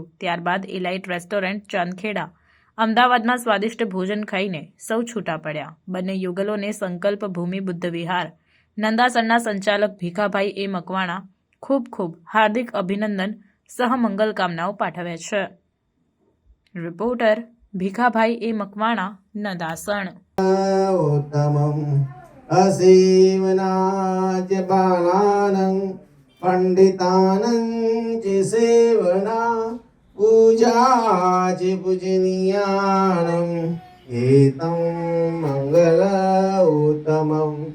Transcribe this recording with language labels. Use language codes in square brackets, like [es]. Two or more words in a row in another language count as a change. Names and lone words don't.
[gu] ત્યારબાદ એલાઇટ રેસ્ટોરન્ટ ચાંદખેડા અમદાવાદમાં સ્વાદિષ્ટ ભોજન ખાઈને સૌ છૂટા પડ્યા। બંને યુગલોને સંકલ્પ ભૂમિ બુદ્ધ વિહાર નંદાસરના સંચાલક ભીખાભાઈ એ મકવાણા ખૂબ ખૂબ હાર્દિક અભિનંદન સહ મંગલ કામનાઓ પાઠવ્યા છે। રિપોર્ટર ભીખાભાઈ એ મકવાણા નંદાસણ। [pi] असेवनाच बालानं पंडितानं च सेवना पूजाच पूजनीयानं एतं मंगल उत्तमं